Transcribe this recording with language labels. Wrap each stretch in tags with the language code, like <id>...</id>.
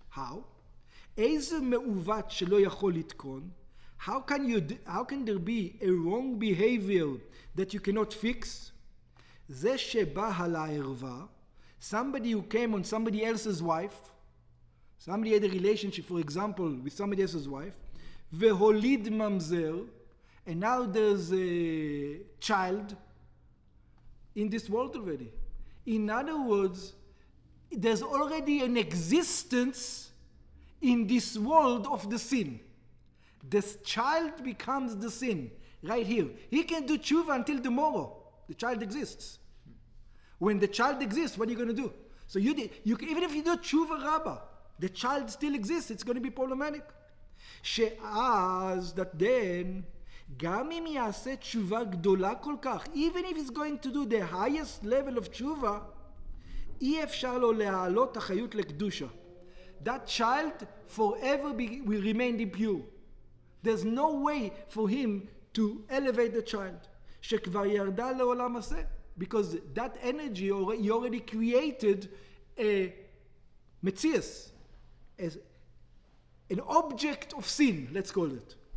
<en>How?</en> <he>איזה מעוות שלא יכול לתקון?</he> <en>How can there be a wrong behavior that you cannot fix?</en> <he>זה שבא על הערווה,</he> <en>somebody who came on somebody else's wife, somebody had a relationship, for example, with somebody else's wife,</en> <he>והוליד ממזר,</he> <en>and now there's a child in this world already. In other words, there's already an existence in this world of the sin. This child becomes the sin right here. He can do tshuva until tomorrow. The child exists. When the child exists, what are you going to do? So even if you do tshuva rabbah, the child still exists. It's going to be problematic. שאז, that then,</en> <he>גם אם יעשה תשובה גדולה כל כך,</he> <en>even if he's going to do the highest level of תשובה,</en> <he>אי אפשר לו להעלות החיות לקדושה.</he> <en>That child forever will remain impure. There's no way for him to elevate the child.</en> <he>שכבר ירדה לעולם הזה.</he> <en>Because that energy, he already created a metzias, as an object of sin, let's call it.</en>